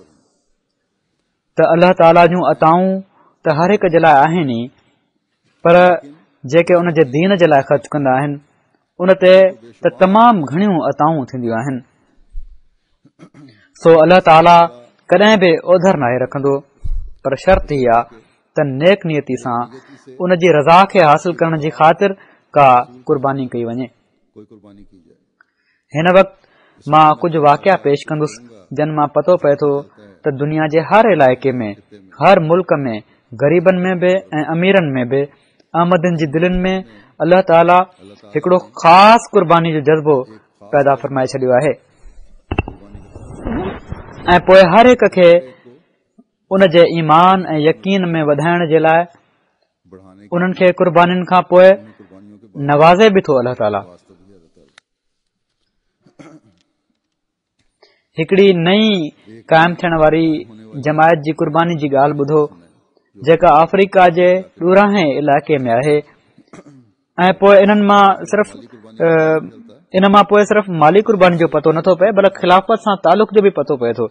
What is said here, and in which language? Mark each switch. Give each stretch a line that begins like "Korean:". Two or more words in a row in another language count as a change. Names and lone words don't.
Sindhi: त अल्लाह ताला जूं अताऊं त हर हिक जे लाइ आहिनि, पर जेके उन जे दीन जे लाइ ख़र्च कंदा आहिनि उन ते त तमामु घणियूं अताऊं थींदियूं आहिनि। सो अल्लाह ताला कॾहिं बि ओधर नाहे रखंदो, पर शर्त ही आहे त नेक नियती सां उन जी रज़ा खे हासिल करण जी ख़ातिर का कुर्बानी कई वञे।
Urdu: کوئی قربانی کی جائے.
Sindhi: हिन वक़्तु मां कुझु वाक़िया पेश कंदुसि जिन मां पतो पए थो त दुनिया जे हर इलाइक़े में, हर मुल्क में, ग़रीबनि में बि ऐं अमीरनि में बि, आमदनि जी दिलनि में अल्लाह ताला हिकिड़ो ख़ासि कुर्बानी जो जज़्बो पैदा फरमाए छॾियो आहे ऐं पोइ हर हिक खे उन जे ईमान ऐं यकीन में वधाइण जे लाइ
Urdu: بڑھانے کی
Sindhi: उन्हनि खे कुर्बानीनि खां पोइ
Urdu: قربانیوں کے
Sindhi: नवाज़े बि थो अल्लाह ताला।
Urdu: واسطے بھی اللہ تعالیٰ
Sindhi: हिकिड़ी नई क़ाइमु थियण वारी जमायत जी कुर्बानी जी ॻाल्हि ॿुधो, जेका अफ्रीका जे ॾूराहे इलाइक़े में आहे ऐं पोइ इन्हनि मां सिर्फ़ इन मां पोइ सिर्फ़ माली कुर्बानी जो पतो नथो पए, बल्कि ख़िलाफ़त सां तालुक़ जो बि पतो पए थो।